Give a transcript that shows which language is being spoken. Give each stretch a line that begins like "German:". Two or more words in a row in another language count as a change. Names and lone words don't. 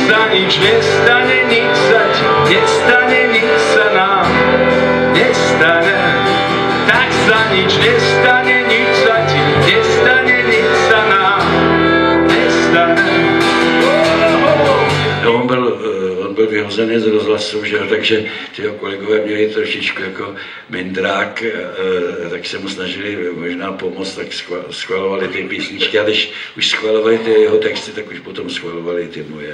Slovak: nič nestane, nič sa ti nestane, nič sa nám nestane. Tak sa nič nestane, nič sa ti nestane, nič sa nám nestane.
Czech: No, on byl vyhozený z rozhlasu, že jo, takže ty kolegové měli trošičku jako mindrák, tak se mu snažili možná pomoct, tak schvalovali ty písničky a když už schvalovali ty jeho texty, tak už potom schvalovali ty moje.